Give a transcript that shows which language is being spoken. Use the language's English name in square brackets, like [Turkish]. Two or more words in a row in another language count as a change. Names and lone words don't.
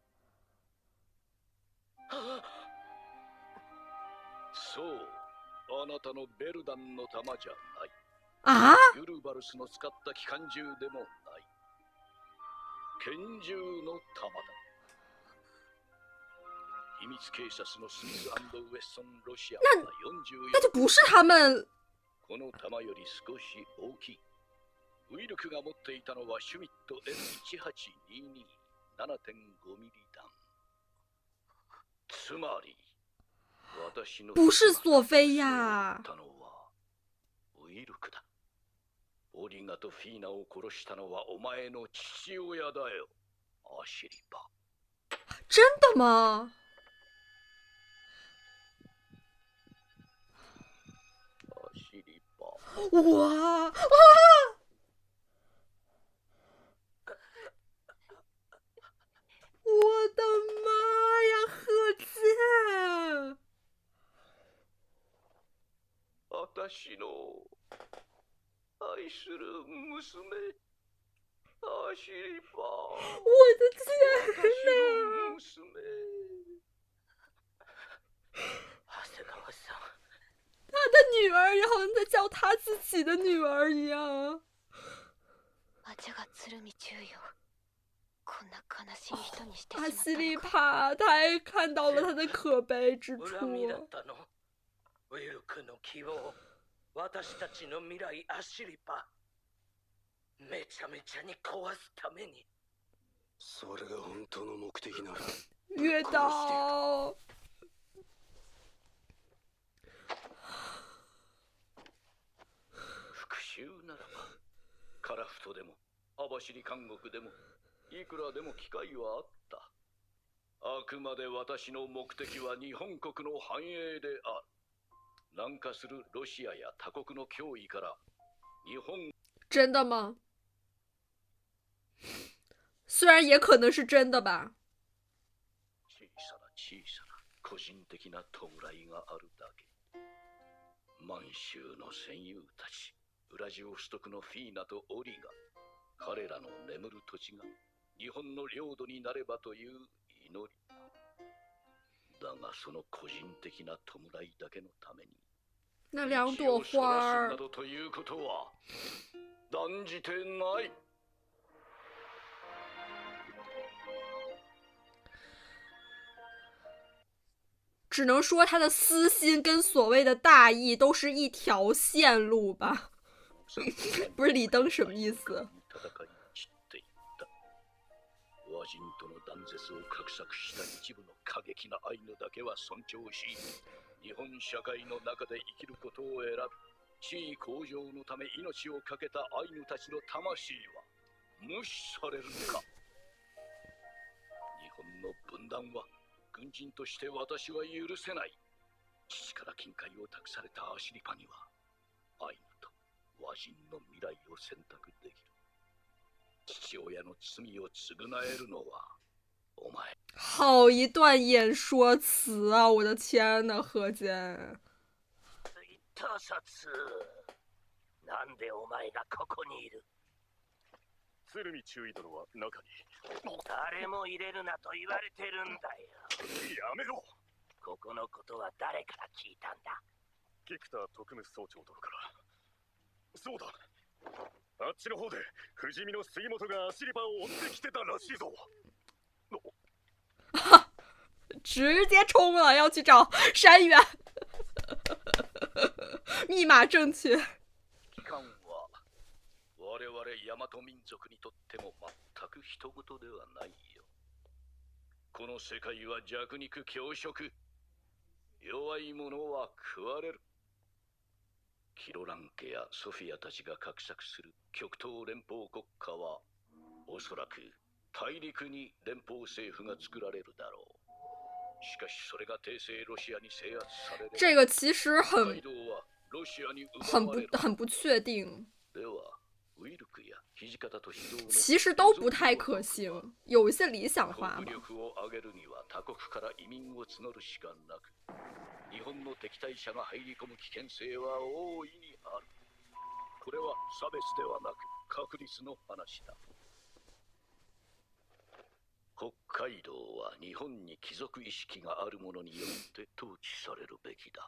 [Japanese] そう、あなたのベルダンの弾じゃない。 [Chinese] 啊？ [Japanese] ユルバルスの使った機関銃でもない。拳銃の弾だ。秘密警察のスミス&ウェッソン・ロシアは44。 [Chinese] 那就不是他们。 [Japanese] この弾より少し大きい。ウイルクが持っていたのはシュミット N1822 7.5 ミリ弾。つまり私の [Chinese] 不是索菲亚。 [Japanese] たのはウイルクだ。オリガとフィーナを殺したのはお前の父親だよ、アシリパ。 [Chinese] 真的吗？ [Japanese] アシリパ。 [Chinese] 哇啊！我的妈呀，贺建！ [Japanese] 私の愛する娘、アシリパ。 [Chinese] 我的天呐！ [Japanese] 私の娘。長谷川さん。 [Chinese] 他的女儿也好像在叫他自己的女儿一样。 [Japanese] アジャが鶴見中尉をこんな悲しい人にしてしま [Chinese] 阿 [Japanese] った [Chinese] 西里 [Japanese] のか。 [Chinese] 帕，他还看到了他的可悲之处。 [Japanese] 恨みだったの。ウィルクの希望、私たちの未来、アシリパ。めちゃめちゃに壊すために。それが本当の目的なら。 [Chinese] 月岛。 [Japanese] 復讐ならば、カラフトでも網走監獄でもいくらでも機会はあった。あくまで私の目的は日本国の繁栄である。南下するロシアや他国の脅威から日本。 [Chinese] 真的吗？虽然也可能是真的吧。 [Japanese] 小さな小さな個人的な弔いがあるだけ。満州の戦友たち、ウラジオストクのフィーナとオリが、彼らの眠る土地が日本の領土になればという祈り。がその個人的な弔いだけのために [Chinese] 那2朵花 [Japanese] などということは断じてない。 [Chinese] 只能说他的私心跟所谓的大义都是一条线路吧。不是李登什么意思？ [Japanese] 和人との断絶を画策した一部の過激なアイヌだけは尊重し、日本社会の中で生きることを選ぶ地位向上のため命を懸けたアイヌたちの魂は無視されるのか。日本の分断は軍人として私は許せない。父から金塊を託されたアシリパにはアイヌと和人の未来を選択できる。父親の罪を償えるのはお前。 [Chinese] 好一段演说词啊！我的天呐，何间。 [Japanese] 他殺。なんでお前がここにいる？鶴見中尉殿は中に。誰も入れるなと言われてるんだよ。やめろ。ここのことは誰から聞いたんだ？菊田特務総長殿から。そうだ。あっちの方で不死身の杉本がアシリパを追ってきてたらしいぞ。 [Chinese] 直接冲了，要去找山原。密码正确。 [Japanese] 期間は我々大和民族にとっても全く人事ではないよ。この世界は弱肉強食。弱い者は食われる。キロラン家やソフィアたちが画策する極東連邦国家はおそらく大陸に連邦政府が作られるだろう。しかしそれが帝政ロシアに制圧される。 [Chinese] 这个其实很不确定。其实都不太可行，有一些理想化嘛。 [Japanese] 日本の敵対者が入り込む危険性は大いにある。これは差別ではなく確率の話だ。北海道は日本に貴族意識がある者によって統治されるべきだ。